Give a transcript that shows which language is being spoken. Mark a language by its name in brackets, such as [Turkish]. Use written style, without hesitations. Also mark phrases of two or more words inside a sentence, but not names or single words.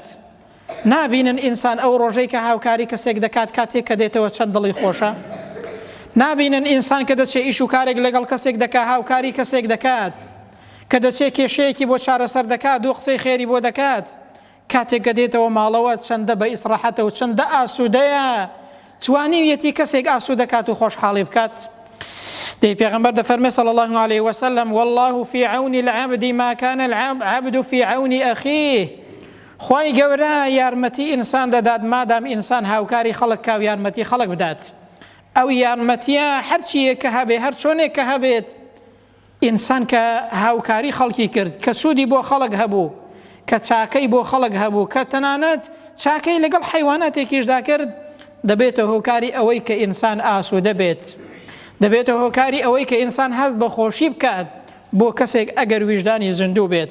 [Central Kurdish] نابینن ئینسان ئەو ڕۆژەی کە هاوکاری کەسێک دەکات کاتێک کە دێتەوە چەند دڵی خۆشە، نابینن ئینسان کە دەچێت ئیش و کارێک لەگەڵ کەسێک دەکات هاوکاری کەسێک دەکات، کە دەچێت کێشەیەکی بۆ چارەسەر دەکات و قسەی خێری بۆ دەکات، کاتێک کە دێتەوە ماڵەوە چەندە بە ئیسراحەتە و چەندە ئاسوودەیە، توانیویەتی کەسێک ئاسوودەکات و خۆشحاڵی بکات. دەی پێغەمبەر دەفەرمێ [Arabic] صلی الله عليه وسلم والله في عون العبد ما كان العبد في عون أخيه. [Central Kurdish] خوای گەورە یارمەتی ئینسان دەدات مادام ئینسان هاوکاری خەڵک کا و یارمەتی خەڵک بدات. ئەو یارمەتیە هەرچیەک کە هەبێ، هەر چۆنێک کە هەبێت، ئینسان کە هاوکاری خەڵکی کرد، کە سوودی بۆ خەڵک هەبوو، کە چاکەی بۆ خەڵک هەبوو، کە تەنانەت چاکەی لەگەڵ حیواناتێکیشدا کرد، دەبێتە هۆکاری ئەوەی کە ئینسان ئاسوودە بێت، دەبێتە هۆکاری ئەوەی کە ئینسان هەست بە خۆشی بکات بۆ کەسێک ئەگەر ویژدانی زیندوو بێت.